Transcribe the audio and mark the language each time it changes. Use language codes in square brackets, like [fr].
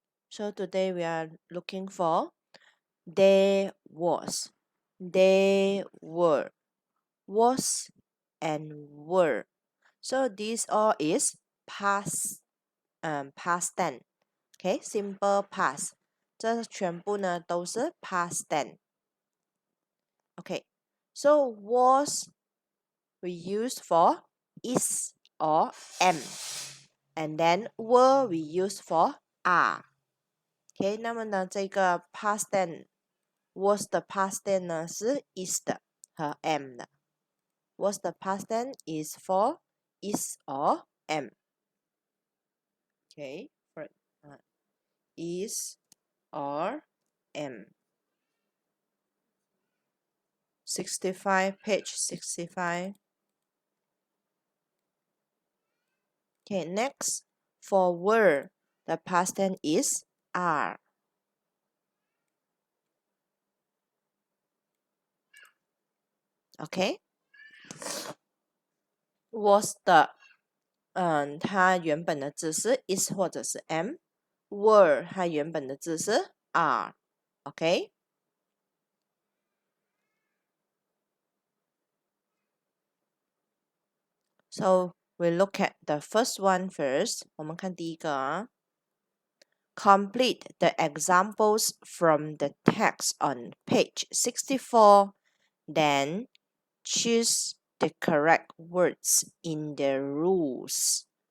[en] So today we are looking for there was, they were, was, and were. So this all is past tense. Okay, simple past. [zh] 这全部呢都是 [en] past tense. Okay, so was we use for is or am, and then were we use for are. [zh] OK， 那么呢，这个 [en] past tense [zh] was 的 past tense 呢是 is 的和 am 的。 [en] was 的 past tense is for is or am. OK, for is or am. 65, page 65. Okay, next, for were, the past tense is are. [zh] Okay, was 的，它原本的字是 is 或者是 am。were 它原本的字是 are。 [en] Okay, so we look at the first one first. [zh] 我们看第一个啊。 [en] Complete the examples from the text on page 64, then choose the correct words in the rules.